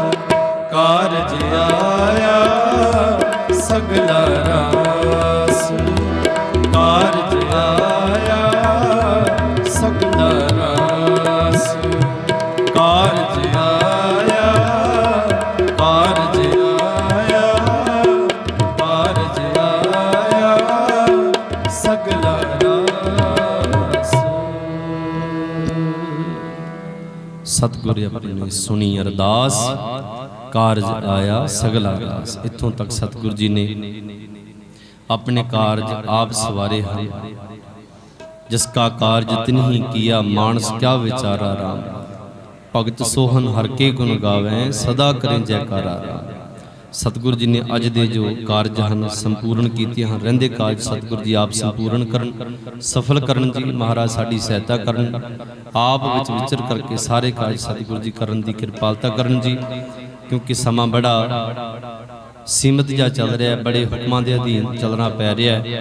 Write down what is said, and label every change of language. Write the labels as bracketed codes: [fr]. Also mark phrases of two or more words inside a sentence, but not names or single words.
[hi] कारज आया सगला रास कारज आया सगला रास कारज आया कारज आया कारज आया सगला रास सतगुर अपनी सुनी अरदास कारज आया सगला रास। इत्थों तक सतगुर जी ने अपने कारज आप सवारे हैं। जिसका कारज तिन्ही किया मानस क्या विचारा राम। भगत सोहन हर के गुण गावें सदा करें जयकारा राम। [pa] ਸਤਿਗੁਰੂ ਜੀ ਨੇ ਅੱਜ ਦੇ ਜੋ ਕਾਰਜ ਹਨ ਸੰਪੂਰਨ ਕੀਤੇ ਹਨ। ਰਹਿੰਦੇ ਕਾਰਜ ਸਤਿਗੁਰੂ ਜੀ ਆਪ ਸੰਪੂਰਨ ਕਰਨ, ਸਫਲ ਕਰਨ ਜੀ। ਮਹਾਰਾਜ ਸਾਡੀ ਸਹਾਇਤਾ ਕਰਨ, ਆਪ ਵਿੱਚ ਵਿਚਰ ਕਰਕੇ ਸਾਰੇ ਕਾਰਜ ਸਤਿਗੁਰੂ ਜੀ ਕਰਨ ਦੀ ਕਿਰਪਾਲਤਾ ਕਰਨ ਜੀ। ਕਿਉਂਕਿ ਸਮਾਂ ਬੜਾ ਸੀਮਤ ਜਿਹਾ ਚੱਲ ਰਿਹਾ ਹੈ, ਬੜੇ ਹੁਕਮਾਂ ਦੇ ਅਧੀਨ ਚੱਲਣਾ ਪੈ ਰਿਹਾ ਹੈ।